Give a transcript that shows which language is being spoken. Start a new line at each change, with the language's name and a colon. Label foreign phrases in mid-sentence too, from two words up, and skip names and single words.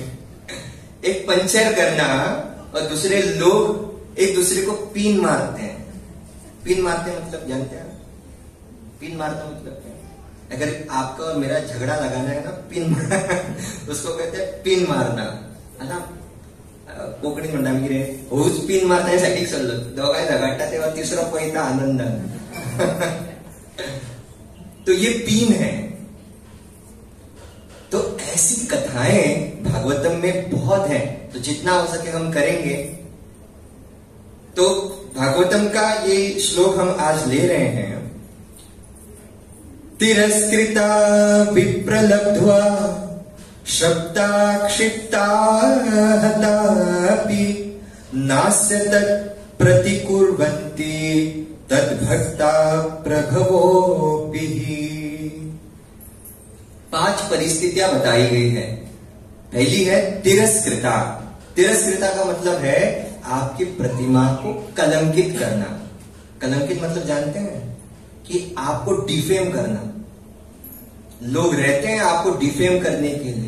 Hindi: एक पंचर करना और दूसरे लोग एक दूसरे को पिन मारते हैं। पिन मारते हैं मतलब जानते हैं? पिन मारना मतलब क्या? अगर आपका और मेरा झगड़ा लगाना है ना, पिन उसको कहते हैं पिन मारना, है ना।
Konkani: कोकणी म्हणता आमी कितें हूच पिन मारता सायडीक सरलो दोगांय झगडटा तेव्हा तिसरो पळयता आनंदान.
Hindi: तो ये पिन है. तो ऐसी कथाएं भागवतम में बहुत हैं, तो जितना हो सके हम करेंगे. तो भागवतम का ये श्लोक हम आज ले रहे हैं.
Sanskrit: तिरस्कृता विप्रलब्ध्वा शब्दा क्षिप्ता हतापि नास्य तत् प्रतिकुर्वन्ति तद्भक्ता प्रभवोऽपि.
Hindi: 5 परिस्थितियां बताई गई है. पहली है तिरस्कृता. तिरस्कृता का मतलब है आपकी प्रतिमा को कलंकित करना. कलंकित मतलब जानते हैं कि आपको डिफेम करना. लोग रहते हैं आपको डिफेम करने के लिए.